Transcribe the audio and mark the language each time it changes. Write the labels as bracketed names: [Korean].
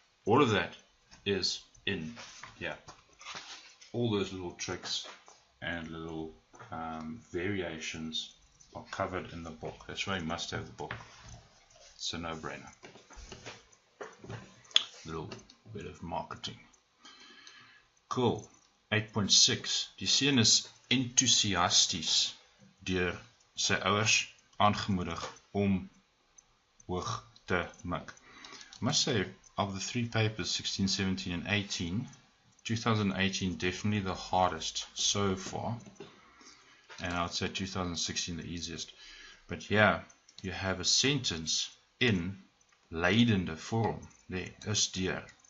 [English] All of that is in here. All those little tricks and little variations are covered in the book. That's why you must have the book. It's a no-brainer. Little bit of marketing. Cool. 8.6. [Afrikaans] Die seun is enthousiasties deur sy ouers aangemoedig om hoog te mik. [English] I must say, of the three papers, 16, 17 and 18, 2018 definitely the hardest so far, and I would say 2016 the easiest. But here you have a sentence in leidende vorm. There, is deur.